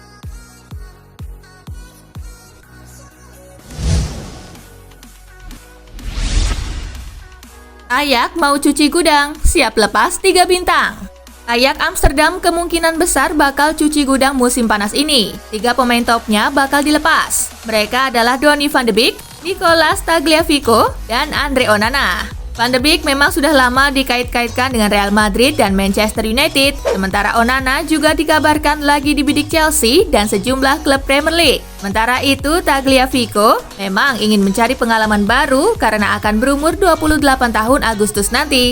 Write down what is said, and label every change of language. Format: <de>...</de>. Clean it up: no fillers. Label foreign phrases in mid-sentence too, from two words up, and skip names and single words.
<id>Ajax mau cuci gudang, siap lepas 3 bintang. Ajax Amsterdam kemungkinan besar bakal cuci gudang musim panas ini. 3 pemain topnya bakal dilepas. Mereka adalah Donny van de Beek, Nicolas Tagliafico, dan Andre Onana. Van de Beek memang sudah lama dikait-kaitkan dengan Real Madrid dan Manchester United, sementara Onana juga dikabarkan lagi dibidik Chelsea dan sejumlah klub Premier League. Sementara itu, Tagliafico memang ingin mencari pengalaman baru karena akan berumur 28 tahun Agustus nanti.</id>